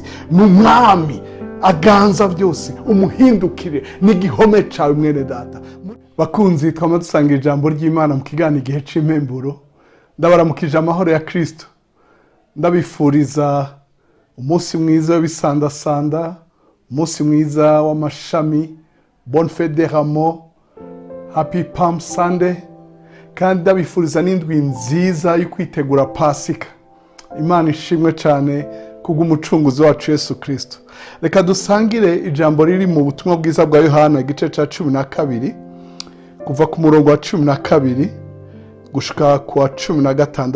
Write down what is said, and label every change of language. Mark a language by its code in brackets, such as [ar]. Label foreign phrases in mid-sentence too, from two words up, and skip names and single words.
[rn] Ni umwami aganza byose, umuhindukire n'igihome cawe mwene data. Bakunzi, twama dusanga ijambo ry'Imana mu kiganiro igihe c'impemburo. Ndabaramukije amahoro ya Kristo. Ndabifuriza umunsi mwiza w'ibisandasanda, umunsi mwiza w'amashami, [fr] bonne fête des rameaux, [en] happy palm sunday, [rn] kandi ndabifuriza n'indwi nziza yo kwitegura Pasika. Imana ishimwe cyane kubw'umucunguzi wacu Yesu Kristo. Reka dusangire ijambo riri mu butumwa bwiza bwa Yohana igice ca 12 kuva ku murongo wa 12 gushika ku wa 16.